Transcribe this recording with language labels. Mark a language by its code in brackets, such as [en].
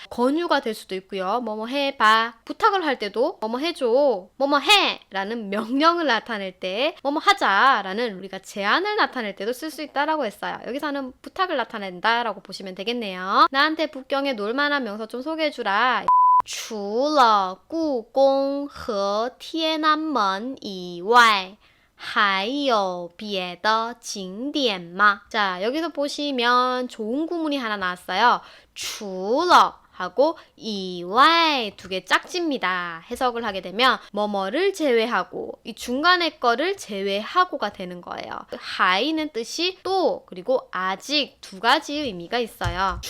[ko] 권유가 될 수도 있고요. 뭐뭐 해봐. 부탁을 할 때도 뭐뭐 해줘. 뭐뭐 해! 라는 명령을 나타낼 때 뭐뭐 하자! 라는 우리가 제안을 나타낼 때도 쓸 수 있다라고 했어요. 여기서는 부탁을 나타낸다 라고 보시면 되겠네요. 나한테 북경에 놀만한 명소 좀 소개해주라. [zh] 除了故宫和天安门以外还有别的景点吗? [ko] 자, 여기서 보시면 좋은 구문이 하나 나왔어요. 除了 하고 이외 두 개 짝집니다. 해석을 하게 되면 뭐뭐를 제외하고 이 중간에 거를 제외하고가 되는 거예요. 하이는 뜻이 또 그리고 아직 두 가지 의미가 있어요.